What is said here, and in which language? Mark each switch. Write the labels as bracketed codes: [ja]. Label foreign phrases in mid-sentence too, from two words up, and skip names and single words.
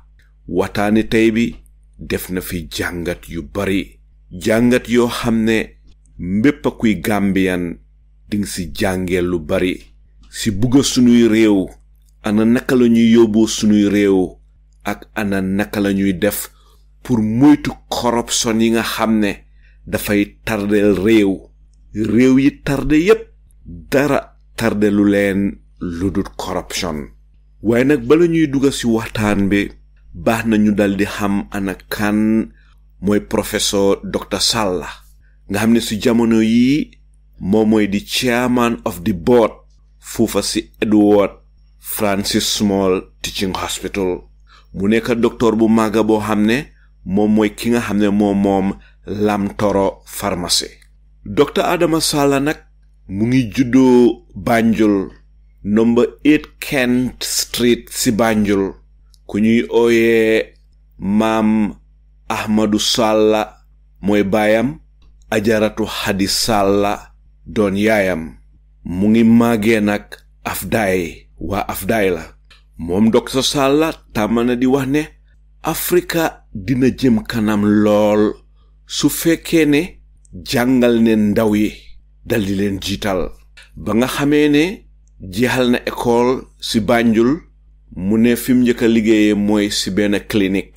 [wo] waxtaani tey bi def na fi jàngat yu bari, jàngat yoo xam ne mbépp kuy Gambian ding si jàngee lu bari si bugga sunuy réew, ana naka la ñuy yóbbu sunuy réew ak ana naka la ñuy def pour moytu corruption yi nga xam ne dafay tardel réew yi tarde yépp dara tarde lu leen lu dul corruption. waaye nag bala ñuy dugga si waxtaan bi baax na ñu daldi xam ana kan mooy professeur Dr. Sallah nga xam ne si jamono yi moom mooy di [en] chairman of the board [wo] foofa si Edward Francis Small Teaching Hospital. mu nekk docteur bu màgga boo xam ne moom mooy ki nga xam ne moom Lamtoro pharmacie. Dr. Adama Sallah nag mu ngi juddoo Banjul number 8 Kent Street si Banjul. ku ñuy ooyee maam Ahmadu Sallah mooy baayam, ajaratu Hadi Sallah doon yaayam. mu ngi màggee nag Afdaay, waa Afdaay la. moom Dr. Sallah tàmmana di wax ne Afrika dina jëm kanam lool su fekkee ne jàngal ne ndaw yi daldi leen jiital. ba nga xamee ne jeexal na école si Banjul, mu ne fi mu njëkk a liggéeyee mooy si benn clinique.